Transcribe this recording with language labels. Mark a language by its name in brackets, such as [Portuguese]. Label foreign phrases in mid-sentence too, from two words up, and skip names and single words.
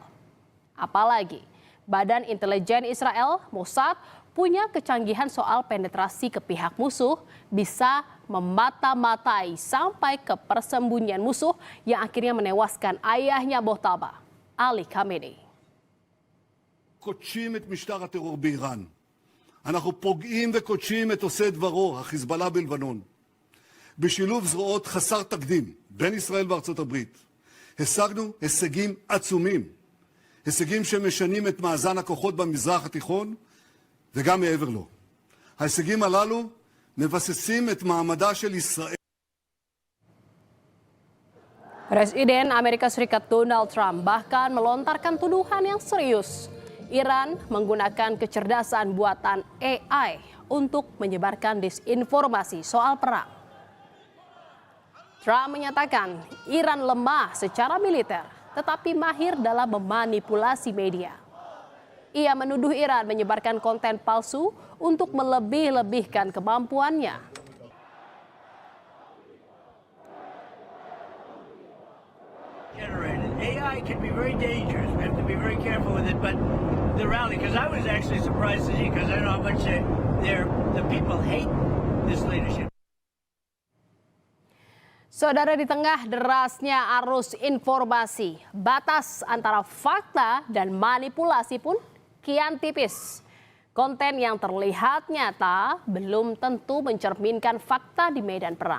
[Indonesian] Apalagi Badan Intelijen Israel, Mossad, punya kecanggihan soal penetrasi ke pihak musuh, bisa memata-matai sampai ke persembunyian musuh yang akhirnya menewaskan ayahnya Mojtaba, Ali Khamenei. [Hebrew] קודשים את משטר הטרור באיראן. אנחנו פוגעים וקודשים את עושי דברו, החיזבאללה בלבנון. בשילוב זרועות חסר תקדים בין ישראל וארצות הברית, השגנו הישגים עצומים. הישגים שמשנים את מאזן הכוחות במזרח התיכון וגם מעבר לו. ההישגים הללו מבססים את מעמדה של ישראל. [Indonesian] Presiden Amerika Serikat Donald Trump bahkan melontarkan tuduhan yang serius. Iran menggunakan kecerdasan buatan AI untuk menyebarkan disinformasi soal perang. Trump menyatakan Iran lemah secara militer, tetapi mahir dalam memanipulasi media. Ia menuduh Iran menyebarkan konten palsu untuk melebih-lebihkan kemampuannya. [English] AI can be very dangerous. We have to be very careful with it. But the rally, because I was actually surprised to see, because I know how much the people hate this leadership. [Indonesian] Saudara, di tengah derasnya arus informasi, batas antara fakta dan manipulasi pun kian tipis. Konten yang terlihat nyata belum tentu mencerminkan fakta di medan perang.